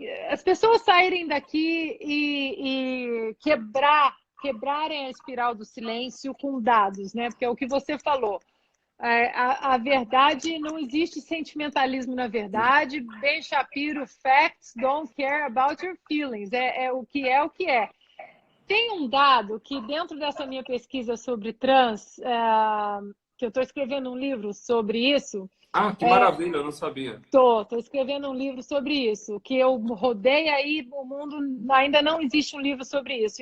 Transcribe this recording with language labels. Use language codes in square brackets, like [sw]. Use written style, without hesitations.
[pt] As pessoas saírem daqui e quebrarem a espiral do silêncio com dados, né? Porque é o que você falou. A verdade, não existe sentimentalismo na verdade. [en] Ben Shapiro, facts don't care about your feelings. [pt] O que é o que é. Tem um dado que, dentro dessa minha pesquisa sobre trans, que eu estou escrevendo um livro sobre isso. Ah, que maravilha, eu não sabia. Estou escrevendo um livro sobre isso, que eu rodei aí o mundo, ainda não existe um livro sobre isso.